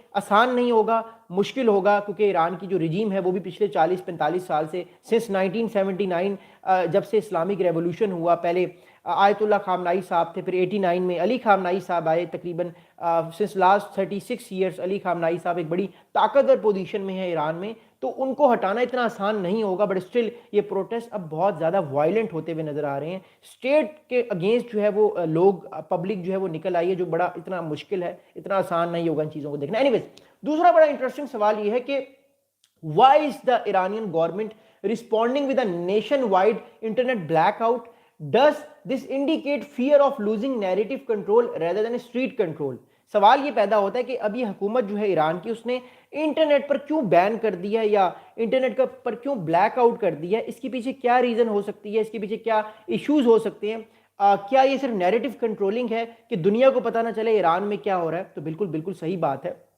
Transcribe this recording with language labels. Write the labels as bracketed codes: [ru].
[ur] آسان نہیں ہوگا، مشکل ہوگا، کیونکہ ایران کی جو رجیم ہے وہ بھی پچھلے 40-45 سال سے سنس 1979 جب سے اسلامک ریولوشن ہوا، پہلے آیت اللہ خامنائی صاحب تھے، پھر 89 میں علی خامنائی صاحب آئے، تقریباً سنس لاسٹ 36 ایئرس علی خامنائی صاحب ایک بڑی طاقتور پوزیشن میں ہے ایران میں، تو ان کو ہٹانا اتنا آسان نہیں ہوگا. بٹ اسٹل یہ پروٹیسٹ اب بہت زیادہ وائلنٹ ہوتے ہوئے نظر آ رہے ہیں. اسٹیٹ کے اگینسٹ جو ہے وہ لوگ پبلک جو ہے وہ نکل آئی ہے، جو بڑا اتنا مشکل ہے، اتنا آسان نہیں ہوگا ان چیزوں کو دیکھنا. [en] anyways, [ur] دوسرا بڑا انٹرسٹنگ سوال یہ ہے کہ [en] why is the Iranian government responding with a nationwide internet blackout? Does this indicate fear of losing narrative control rather than street control? [ur] سوال یہ پیدا ہوتا ہے کہ اب یہ حکومت جو ہے ایران کی، اس نے انٹرنیٹ پر کیوں بین کر دیا ہے یا انٹرنیٹ پر کیوں بلیک آؤٹ کر دیا ہے؟ اس کے پیچھے کیا ریزن ہو سکتی ہے؟ اس کے پیچھے کیا ایشوز ہو سکتے ہیں؟ کیا یہ صرف نیریٹو کنٹرولنگ ہے کہ دنیا کو پتہ نہ چلے ایران میں کیا ہو رہا ہے؟ تو بالکل صحیح بات ہے.